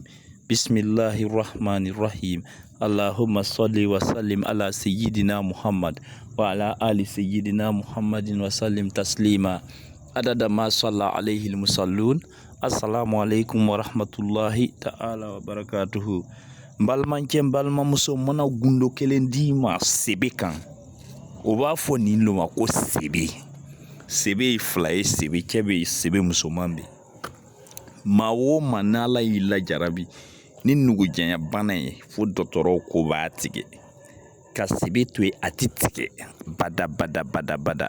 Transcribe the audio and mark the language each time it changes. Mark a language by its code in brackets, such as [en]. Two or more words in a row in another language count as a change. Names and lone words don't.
[ar] بسم الله الرحمن الرحيم. اللهم صل وسلم على سيدنا محمد وعلى آل سيدنا محمد وسلم تسليما عدد ما صلى عليه المصلون. السلام عليكم ورحمة الله تعالى وبركاته. [bm] Balimancɛ balimamuso mana gundo kelen di ma sebe kan o b'a fɔ nin lo ma ko sebe ye fila ye, sebe cɛ bɛ yen, sebe musoman bɛ yen. Maa o maa n'Ala y'i lajarabi ni nugujanya bana ye fo dɔgɔtɔrɔw ko b'a tigɛ ka sebe to yen a ti tigɛ bada.